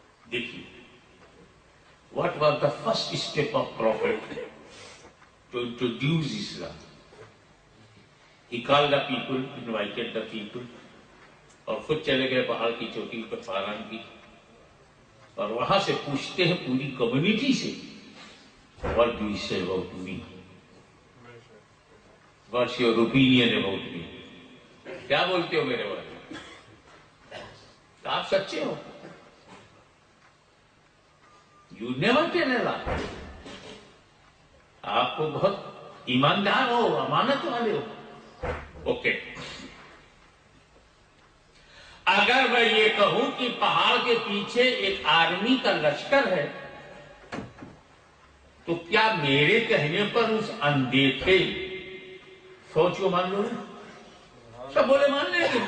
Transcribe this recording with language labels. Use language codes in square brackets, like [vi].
[en] دیکھیے what was the first step of prophet to introduce Islam? He called the people, invited the people, [ur] اور خود چلے گئے پہاڑ کی چوٹی پر پاران کی، اور وہاں سے پوچھتے ہیں پوری کمیونٹی سے [en] what do you say about me? What's your opinion about me? [ur] کیا بولتے ہو میرے بارے میں؟ آپ سچے ہو؟ [en] You never tell a lie. [ur] آپ کو بہت ایماندار ہو، امانت والے ہو. اوکے، اگر میں یہ کہوں کہ پہاڑ کے پیچھے ایک آرمی کا لشکر ہے، تو کیا میرے کہنے پر اس اندیکھے فوج کو مان لو گے؟ سب بولے مان لیں گے.